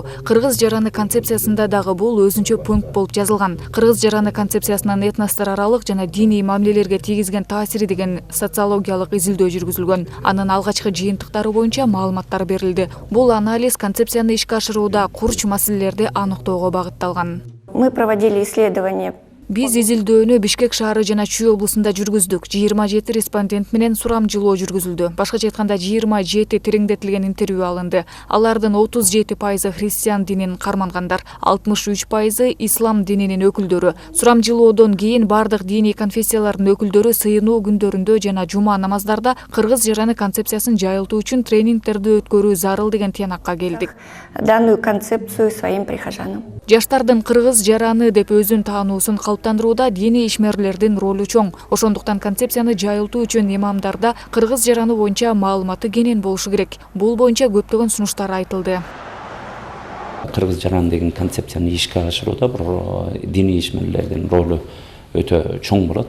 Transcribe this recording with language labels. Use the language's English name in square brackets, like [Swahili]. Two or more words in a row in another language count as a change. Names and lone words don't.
[Kyrgyz] Кыргыз жараны концепциясында дагы бул өзүнчө пункт болуп жазылган. Кыргыз жараны концепциясынан этностор аралык жана диний мамилелерге тийгизген таасири деген социологиялык изилдөө жүргүзүлгөн. Анын алгачкы жыйынтыктары боюнча маалыматтар берилди. Бул анализ концепцияны ишке ашырууда курч маселелерди аныктоого багытталган. [Russian] Мы проводили исследования. [Kyrgyz] Биз изилдөөнү Бишкек шаары жана Чүй облусунда жүргүздүк. 27 респондент менен сурамжылоо жүргүзүлдү. Башкача айтканда 27 тереңдетилген интервью алынды. Алардын 37% христиан динин кармангандар, 63% ислам дининин өкүлдөрү. Сурамжылоодон кийин бардык диний конфессиялардын өкүлдөрү сыйынуу күндөрүндө жана жума намаздарда кыргыз жараны концепциясын жайылтуу үчүн тренингтерди өткөрүү зарыл деген тыянакка келдик. [Russian] Данную концепцию своим прихожанам. [Kyrgyz] Жаштардын кыргыз жараны деп өзүн таануусун калыптандырууда диний ишмерлердин ролу чоң. Ошондуктан концепцияны жайылтуу үчүн имамдарда кыргыз жараны боюнча маалыматы кенен болушу керек. Бул боюнча көптөгөн сунуштар айтылды. Кыргыз жараны деген концепцияны ишке ашырууда диний ишмерлердин ролу өтө чоң болот.